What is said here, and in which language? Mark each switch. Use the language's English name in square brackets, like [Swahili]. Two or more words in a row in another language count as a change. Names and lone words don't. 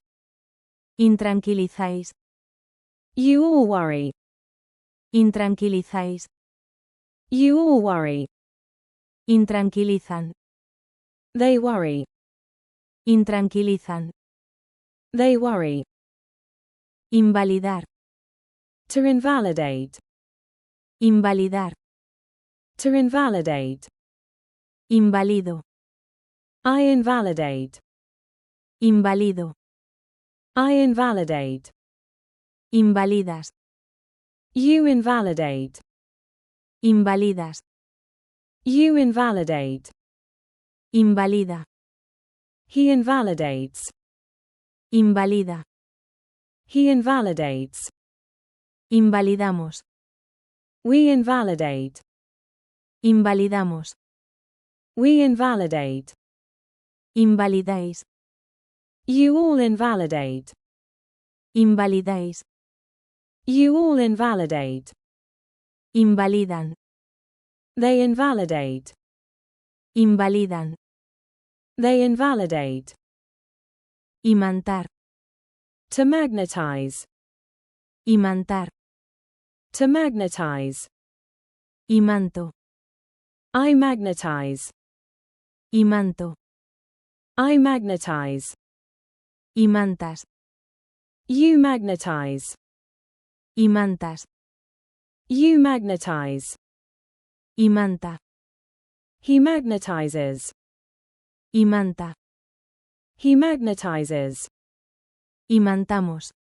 [Spanish] Intranquilizáis. [English] You all worry. [Spanish] Intranquilizáis. [English] You all worry. [Spanish] Intranquilizan. [English] They worry. [Spanish] Intranquilizan. [English] They worry. [Spanish] Invalidar. [English] To invalidate. [Spanish] Invalidar. [English] To invalidate. [Spanish] Invalido. [English] I invalidate. [Spanish] Invalido. [English] I invalidate. [Spanish] Invalidas. [English] You invalidate. [Spanish] Invalidas. [English] You invalidate. [Spanish] Invalida. [English] He invalidates. [Spanish] Invalida. [English] He invalidates. [Spanish] Invalidamos. [English] We invalidate. [Spanish] Invalidamos. [English] We invalidate. [Spanish] Invalidáis. [English] You all invalidate. [Spanish] Invalidáis. [English] You all invalidate. [Spanish] Invalidan. [English] They invalidate. [Spanish] Invalidan. [English] They invalidate. [Spanish] Imantar. [English] To magnetize. [Spanish] Imantar. [English] To magnetize. [Spanish] Imanto. [English] I magnetize. [Spanish] Imanto. [English] I magnetize. [Spanish] Imantas. [English] You magnetize. [Spanish] Imantas. [English] You magnetize. [Spanish] Imanta. [English] He magnetizes. [Spanish] Imanta. [English] He magnetizes. [Spanish] Imantamos.